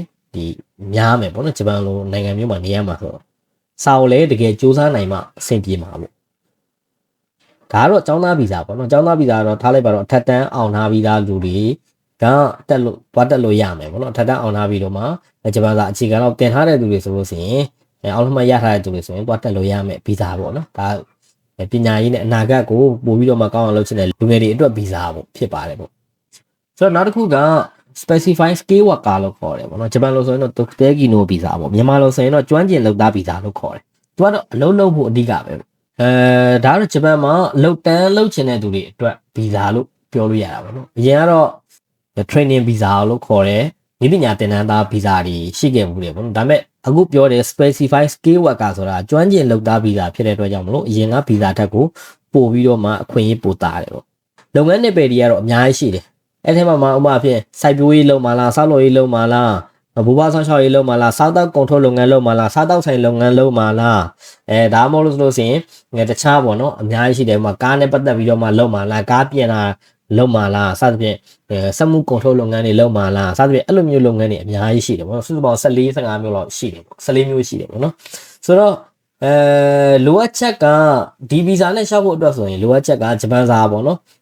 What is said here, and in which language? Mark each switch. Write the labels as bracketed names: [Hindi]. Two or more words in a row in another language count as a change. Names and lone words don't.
[Burmese] ဒီများမယ်ပေါ့နော်ဂျပန်လိုနိုင်ငံမျိုးမှာနေရမှာဆိုတော့စာအုပ်လည်းတကယ်စူးစမ်းနိုင်မှအဆင်ပြေမှာပေါ့ဒါကတော့ကျောင်းသားဗီဇာပေါ့နော်ကျောင်းသားဗီဇာတော့ထားလိုက်ပါတော့အထက်တန်းအောင်ထားပြီးသားလူတွေကတက်လို့သွားတက်လို့ရမယ်ပေါ့နော်အထက်တန်းအောင်ထားပြီးတော့မှဂျပန်စာအခြေခံတော့တင်ထားတဲ့သူတွေဆိုလို့ရှိရင်အောင်လို့မှရထားတဲ့သူတွေဆိုရင်သွားတက်လို့ရမယ်ဗီဇာ ပေါ့နော်ဒါပညာရေးနဲ့အနာဂတ်ကိုပို့ပြီးတော့မှကောင်းအောင်လုပ်ချင်တဲ့လူငယ်တွေအတွက်ဗီဇာပေါ့ဖြစ်ပါတယ်ပေါ့ဆိုတော့နောက်တစ်ခုက [English] specify skill worker [Burmese] လို့ခေါ်တယ်ပေါ့နော်ဂျပန်လိုဆိုရင်တော့ [Japanese] とくてき の ビザ [Burmese] ပေါ့မြန်မာလိုဆိုရင်တော့ကျွမ်းကျင်လုပ်သားဗီဇာလို့ခေါ်တယ်သူကတော့အလုပ်လုပ်ဖို့ အဓိကပဲဒါကတော့ဂျပန်မှာလုပ်တန်းလုပ်ချင်တဲ့သူတွေအတွက်ဗီဇာလို့ပြောလို့ရတာပေါ့နော်အရင်ကတော့ [English] training visa [Burmese] လို့ခေါ်တယ်ဒီပညာသင်တန်းသားဗီဇာတွေရှိခဲ့မှုတွေပေါ့နော်ဒါပေမဲ့အခု ပြောတဲ့ [English] specify skill worker [Burmese] ဆိုတာကျွမ်းကျင်လုပ်သားဗီဇာဖြစ်တဲ့အတွက်ကြောင့်မလို့အရင်ကဗီဇာထက်ကိုပို့ပြီးတော့မှအခွင့်အရေးပိုတာတယ်ပေါ့လုပ်ငန်းနယ်ပ ယ်တွေကတော့အများကြီးရှိတယ်အဲ့ထဲမှာဥပမာအဖြစ်စိုက်ပျိုးရေးလုပ်မှာလားဆောက်လုပ်ရေးလုပ်မှာလားဘူဘဆောင်းရှောက်ရေးလုပ်မှာလားစားတောက်ကုန်ထုတ်လုပ်ငန်းလုပ်မှာလားစားတောက်ဆိုင်လုပ်ငန်းလုပ်မှာလားဒါမှမဟုတ်လို့ဆိုရင်တခြားပေါ့နော်အများကြီးရှိတယ်ဥပမာကားနဲ့ပတ်သက်ပြီးတော့မှလုပ်မှာလားကားပြင်တာလုပ်မှာလားစသဖြင့်စက်မှုကုန်ထုတ်လုပ်ငန်းတွေလုပ်မှာလားစသဖြင့်အဲ့လိုမျိုးလုပ်ငန်းတွေအများကြီးရှိတယ်ပေါ့နော်စုစုပေါင်း14 15မျိုးလောက်ရှိတယ်ပေါ့14မျိုးရှိတယ်ပေါ့နော်ဆိုတော့လိုအပ်ချက်ကဒီဗီဇာနဲ့ရှောက်ဖို့အတွက်ဆိုရင်လိုအပ်ချက်ကဂျပန်စာပေါ့နော်